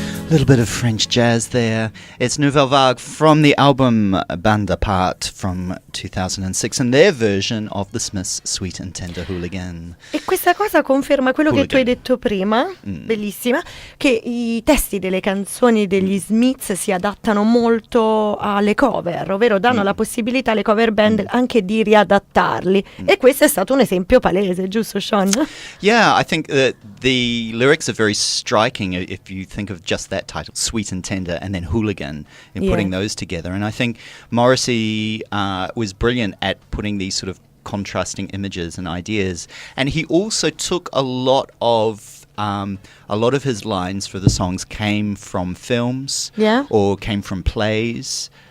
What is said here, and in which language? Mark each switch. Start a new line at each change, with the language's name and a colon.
English: Little bit of French jazz there. It's Nouvelle Vague from the album Band Apart from 2006 and their version of the Smiths' Sweet and Tender Hooligan.
Italian: E questa cosa conferma quello che tu hai detto prima, bellissima, che i testi delle canzoni degli Smiths si adattano molto alle cover, ovvero danno la possibilità alle cover band anche di riadattarli. E questo è stato un esempio palese, giusto Sean?
English: Yeah, I think that the lyrics are very striking if you think of just that title, Sweet and Tender, and then Hooligan, and putting those together. And I think Morrissey was brilliant at putting these sort of contrasting images and ideas. And he also took a lot of his lines for the songs came from films or came from plays.